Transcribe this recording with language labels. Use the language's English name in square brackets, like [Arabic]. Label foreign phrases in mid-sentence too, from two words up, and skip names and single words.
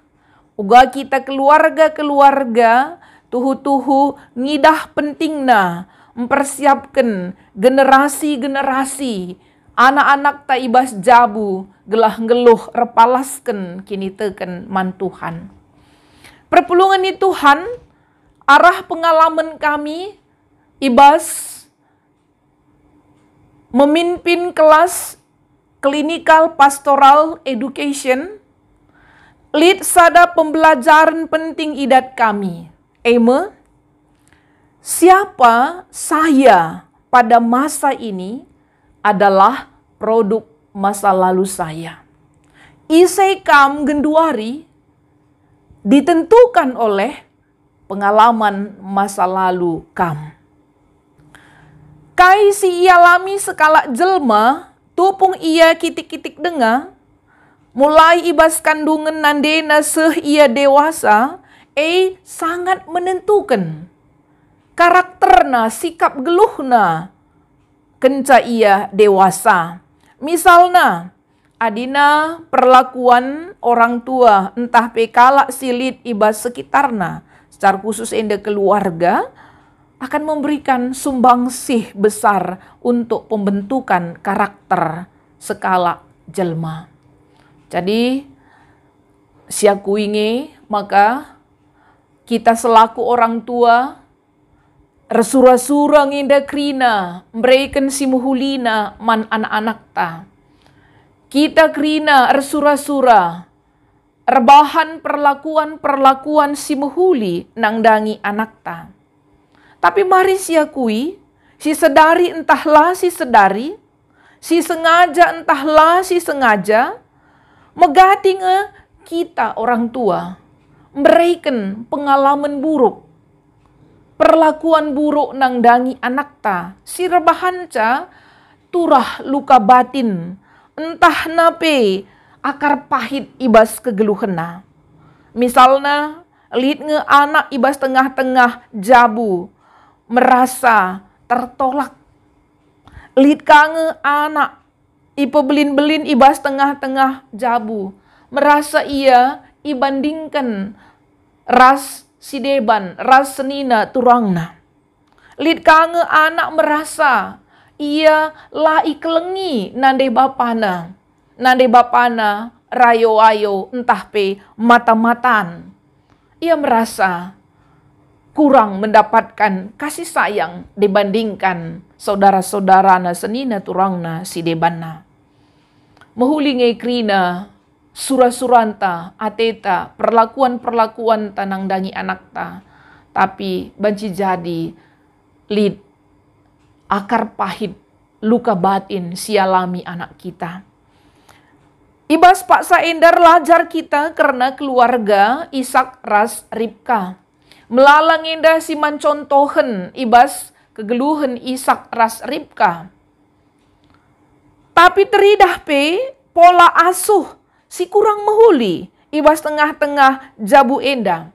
[Batak Karo] Uga kita keluarga-keluarga tuhu-tuhu ngidah pentingna mempersiapkan generasi-generasi anak-anak ta ibas jabu gelah ngeluh repalasken kini teken man Tuhan. Perpulungan ni Tuhan, arah pengalaman kami ibas memimpin kelas [English] clinical pastoral education, [Batak Karo] lead sada pembelajaran penting idat kami. [Indonesian] Siapa saya pada masa ini adalah produk masa lalu saya. [Batak Karo] Isai kam genduari [Indonesian] ditentukan oleh pengalaman masa lalu kam. [Batak Karo] Kai si ialami sekala jelma, tupung ia kitik-kitik dengar, mulai ibas kandungan nandena seh ia dewasa, [Indonesian] sangat menentukan [Batak Karo] karakterna, sikap geluhna, kenca ia dewasa. [Indonesian] Misalnya, adina perlakuan orang tua, [Batak Karo] entah pekala silit ibas sekitarna, [Indonesian] secara khusus enda keluarga, akan memberikan sumbangsih besar untuk pembentukan karakter sekala jelma. [Batak Karo] Jadi, siaku inge, maka [Indonesian] kita selaku orang tua, [Batak Karo] resura-sura nginda krina, mereken simuhulina man anak-anak ta. Kita krina resura-sura, rebahan perlakuan-perlakuan simuhuli nangdangi anak ta. Tapi mari siakui, si sedari entahlah si sedari, si sengaja entahlah si sengaja, megating kita orang tua, mereken [Indonesian] pengalaman buruk, perlakuan buruk [Batak Karo] nang dangi anak ta, si rebahan ca turah [Indonesian] luka batin, [Batak Karo] entah nape [Indonesian] akar pahit [Batak Karo] ibas kegeluhena. Misalnya, lihat nge anak ibas tengah-tengah jabu, [Indonesian] merasa tertolak. [Batak Karo] Lihat kange anak ipa belin-belin ibas tengah-tengah jabu, merasa ia ibandingkan ras si deban, ras senina turangna. Lid kange anak merasa ia lai kelengi nande bapana rayo-ayo entah pe mata-matan. [Indonesian] Ia merasa kurang mendapatkan kasih sayang dibandingkan saudara-saudarana [Batak Karo] senina turangna si debanna. Mehulingi krina sura-suranta, ateta, perlakuan-perlakuan tanang dangi anak ta. [Indonesian] Tapi [Batak Karo] banci jadi lid [Indonesian] akar pahit, luka batin sialami anak kita. [Batak Karo] Ibas paksa endar lajar kita karena keluarga Ishak ras Ribka. Melalang endah si mancontohen ibas kegeluhan Ishak ras Ribka. Tapi teridah pe pola asuh si kurang mehuli, ibas tengah-tengah jabu enda.